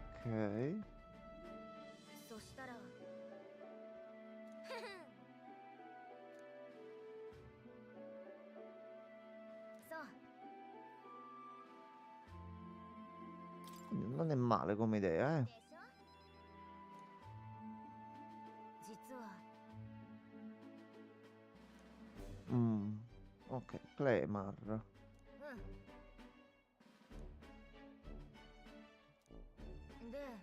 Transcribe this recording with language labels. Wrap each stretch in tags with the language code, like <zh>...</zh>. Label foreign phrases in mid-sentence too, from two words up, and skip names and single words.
<ja>そしたらそう</ja> <it>Quindi non è male come idea,</it> <ja>でしょ実は</ja> <it>Ok, Clemar.</it> <ja>うんで</ja>